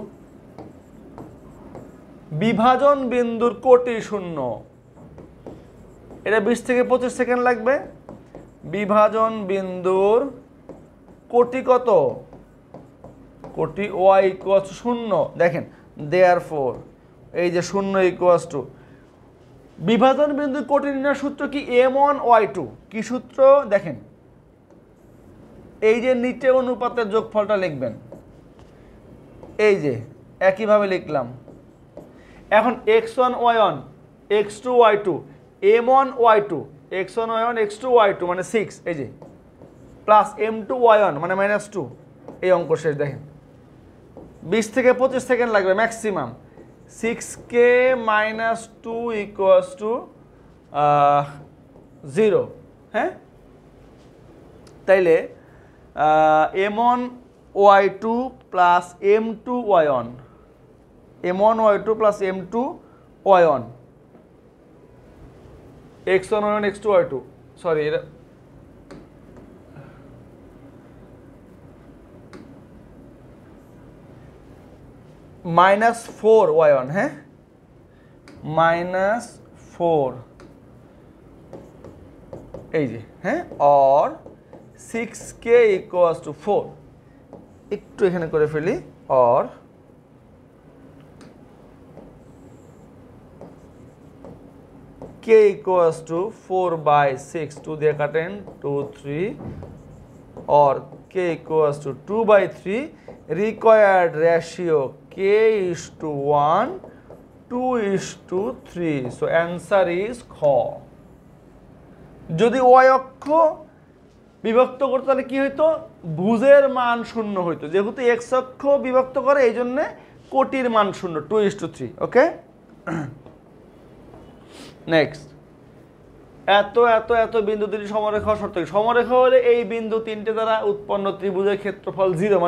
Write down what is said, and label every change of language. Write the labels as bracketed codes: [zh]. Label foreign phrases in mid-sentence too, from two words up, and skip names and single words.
[bn] বিভাজন বিন্দুর কোটি 0 এটা 20 থেকে 25 সেকেন্ড লাগবে বিভাজন বিন্দুর কোটি কত কোটি y [en] equals to [bn] 0 দেখেন দেয়ারফর এই যে 0 [en] equals to [bn] বিভাজন বিন্দুর কোটি নির্ণয়ের সূত্র কি m1 y2 কি সূত্র দেখেন এই যে নিচে অনুপাতের যোগফলটা লিখবেন এই যে একই ভাবে লিখলাম এখন x1 y1 x2 y2 m1 y2 x1 y1 x2 y2 মানে 6 এই যে প্লাস m2 y1 মানে -2 এই অঙ্ক শেষ দেখেন 20 থেকে 25 সেকেন্ড লাগবে ম্যাক্সিমাম 6k - 2 [en] equals to [bn] 0 হ্যাঁ তাইলে m1 y2 প্লাস m2 y1 m1 y2 প্লাস m2 y1 x1 y1 x2 y2 সরি এটা -4 y1 হ্যাঁ -4 এই যে হ্যাঁ [en] or 6k equals to 4 [bn] একটু এখানে করে ফেলি or [en] k equals to 4/6 [bn] 2 দিয়ে কাটেন [en] 2 3 or k equals to 2/3 required ratio k:1 [bn] 2:3 [en] so answer is [bn] খ যদি y অক্ষ বিভক্ত করতে তাহলে কি হইতো ভুজের মান 0 হইতো যেহেতু x অক্ষ বিভক্ত করে এইজন্য কোটির মান 0 2:3 ওকে নেক্সট এত বিন্দু দুটি সমরেখা শর্ত সমরেখা হলে এই বিন্দু তিনটে দ্বারা উৎপন্ন ত্রিভুজের ক্ষেত্রফল 0